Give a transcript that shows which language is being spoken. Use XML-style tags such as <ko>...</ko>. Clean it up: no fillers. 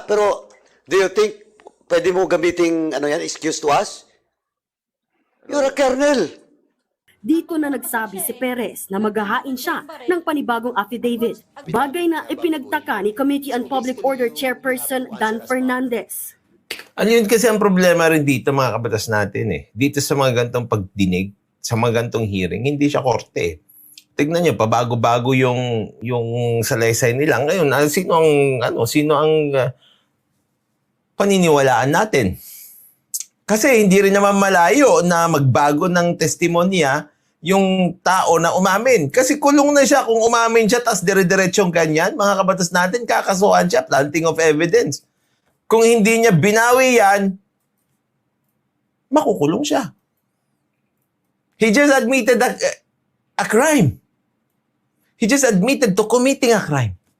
<en>Pero, do you think</en> <tl>pwede mo gamiting</tl> <en>excuse to us? You're a colonel.</en> <tl>Dito na nagsabi si Perez na maghahain siya ng panibagong affidavit. Bagay na ipinagtaka ni Committee on Public Order Chairperson Dan Fernandez. Ano yun kasi ang problema rin dito mga kabatas natin eh. Dito sa mga gantong pagdinig, sa mga gantong hearing, hindi siya korte. Tignan niyo, pabago-bago yung salaysay nila. Ngayon, sino ang paniniwalaan natin? Kasi hindi rin naman malayo na magbago ng testimonya yung tao na umamin. Kasi kulong na siya kung umamin siya tas dire-diretsong ganyan. Mga kabatas natin, kakasuhan siya, planting of evidence. Kung hindi niya binawi yan, makukulong siya.</tl> <en>He just admitted a crime. He just admitted to committing a crime.</en>